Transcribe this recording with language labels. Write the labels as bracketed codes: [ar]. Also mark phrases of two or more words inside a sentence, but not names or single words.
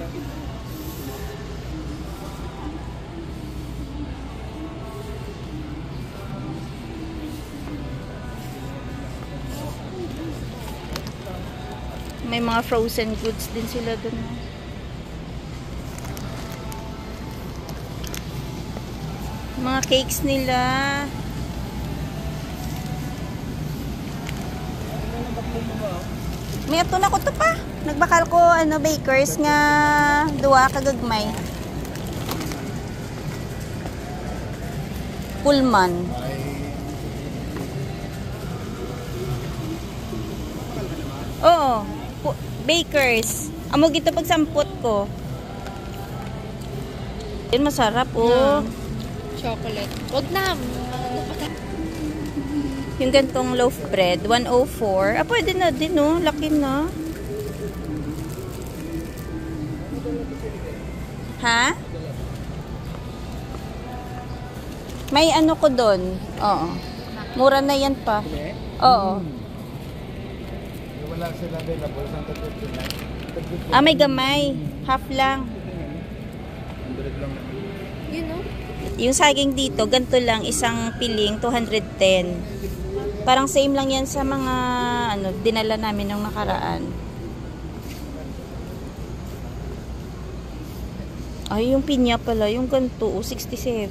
[tl] May mga frozen goods din sila dun. Mga cakes nila. [hil] May ato na ko to pa. Nagbakal ko ano bakers nga duwa kagagmay. Pullman. Oo. Bakers. Amo gito pagsampot ko. [tl] Yan masarap oh. Chocolate. Wag na. Yung gantong [en] loaf bread, [tl] 104. Ah, pwede na din, no? Laki na. Ha? May ano ko doon. Oo. Mura na yan pa. Oo. Wala sila available sa 159. Ah, may gamay. Half lang. 100 lang naman. [en] You know? [tl] Yung saging dito, ganito lang, isang piling, 210. Parang same lang yan sa mga, ano, dinala namin nung nakaraan. Ay, yung pinya pala, yung ganito, 67.